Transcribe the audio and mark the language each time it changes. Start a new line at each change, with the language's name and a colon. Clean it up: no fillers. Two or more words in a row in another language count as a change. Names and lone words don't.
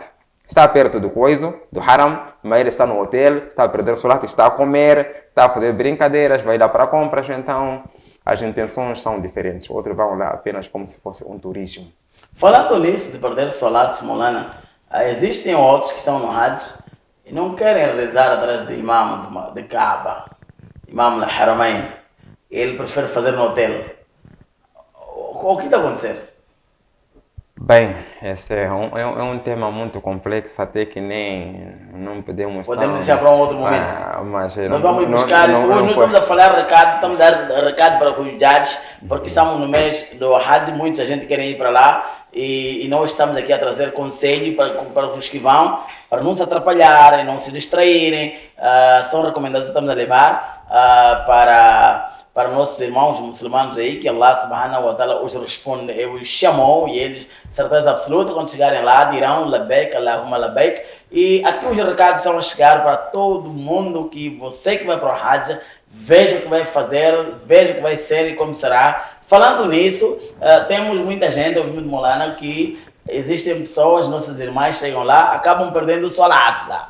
Portuguese: Está perto do coiso, do haram, mas ele está no hotel, está a perder o salat, está a comer, está a fazer brincadeiras, vai lá para compras, então as intenções são diferentes. Outros vão lá apenas como se fosse um turismo. Falando nisso de perder salat, Molana, existem outros que estão no Hajj e não querem rezar atrás de imam de Kaaba,
Arabic: إمام الحرمين.
Portuguese: Ele prefere fazer no hotel. O que está a acontecer? Bem, esse é um tema muito complexo, até que nem não podemos... Podemos deixar para um outro momento. Mas nós vamos buscar isso. Hoje nós estamos a falar recado, estamos a dar recado para os judges, porque estamos no mês do Hajj, muita gente quer ir para lá e nós estamos aqui a trazer conselho para os que vão, para não se atrapalharem, não se distraírem. São recomendações que estamos a levar para nossos irmãos muçulmanos aí, que Allah
Arabic: سبحانه وتعالى
Portuguese: os responde, os chamou e eles, certeza absoluta, quando chegarem lá, dirão
Arabic: لبيك اللهم لبيك.
Portuguese: E aqui os recados estão a chegar para todo mundo, que você que vai para o Hajj, veja o que vai fazer, veja o que vai ser e como será. Falando nisso, temos muita gente, ouvindo Molana, que existem pessoas, nossas irmãs chegam lá, acabam perdendo o salat lá.